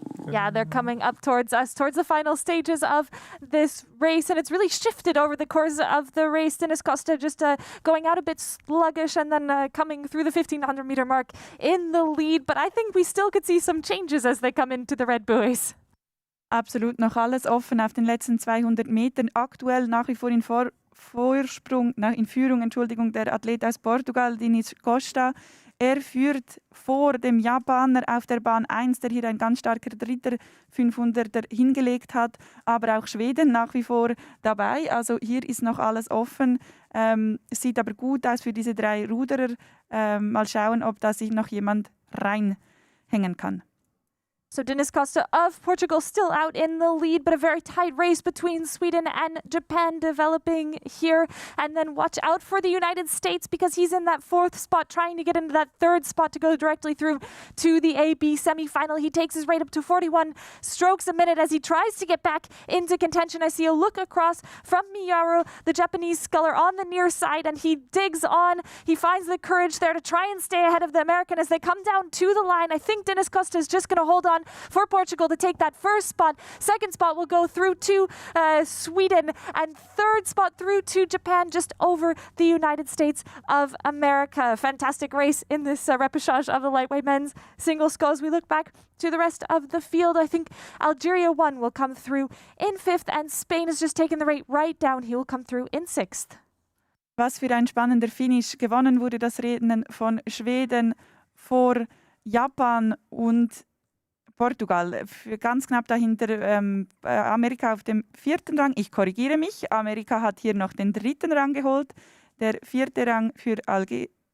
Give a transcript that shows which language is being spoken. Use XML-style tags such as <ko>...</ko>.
<en>Yeah, they're coming up towards us, towards the final stages of this race, and it's really shifted over the course of the race. Dinis Costa just going out a bit sluggish and then coming through the 1500-meter mark in the lead, but I think we still could see some changes as they come into the red buoys.</en> <de>Absolut noch alles offen auf den letzten 200 Metern. Aktuell nach wie vor in Führung, der Athlet aus Portugal, Dinis Costa. Er führt vor dem Japaner auf der Bahn 1, der hier ein ganz starker dritter 500er hingelegt hat. Aber auch Schweden nach wie vor dabei. Also hier ist noch alles offen. Sieht aber gut aus für diese drei Ruderer. Mal schauen, ob da sich noch jemand reinhängen kann.</de> <en>So Dinis Costa of Portugal still out in the lead, but a very tight race between Sweden and Japan developing here. And then watch out for the United States, because he's in that fourth spot, trying to get into that third spot to go directly through to the AB semi-final. He takes his rate up to 41 strokes a minute as he tries to get back into contention. I see a look across from Miyaru, the Japanese sculler, on the near side, and he digs on. He finds the courage there to try and stay ahead of the American as they come down to the line. I think Dinis Costa is just going to hold on for Portugal to take that first spot. Second spot will go through to Sweden, and third spot through to Japan, just over the United States of America. Fantastic race in this repechage of the lightweight men's single sculls. We look back to the rest of the field. I think Algeria 1 will come through in fifth, and Spain has just taken the rate right down. He will come through in sixth.</en> <de>Was für ein spannender Finish. Gewonnen wurde das Rennen von Schweden vor Japan und Portugal. Ganz knapp dahinter Amerika auf dem vierten Rang. Ich korrigiere mich. Amerika hat hier noch den dritten Rang geholt. Der vierte Rang für Algerien.</de>